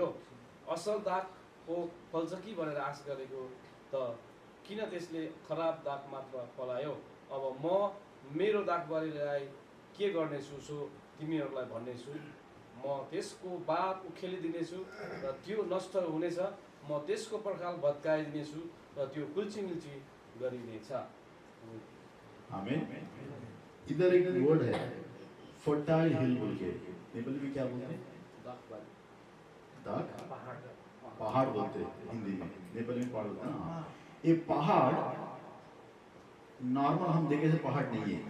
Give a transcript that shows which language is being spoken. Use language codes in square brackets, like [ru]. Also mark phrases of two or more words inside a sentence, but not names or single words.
[ne] असल दाग हो फल्छ कि भनेर आश गरेको, त किन त्यसले खराब दाग मात्र फलायो। अब म मेरो दागबारीलाई के गर्नेछु सो तिमीहरूलाई भन्नेछु। म त्यसको बार उखेलिदिनेछु र त्यो नष्ट हुनेछ। म त्यसको पर्खाल भत्काइदिनेछु र त्यो कुल्ची गरिनेछ। आमीन। [hi] इधर एक वर्ड है [en] fertile hill [hi] बोल के, नेपाली में क्या बोलते हैं? दाग पहाड़ बोलते हैं हिंदी में, नेपाली में पहाड़ बोलते हैं। ये पहाड़ नॉर्मल हम देखे से पहाड़ नहीं है।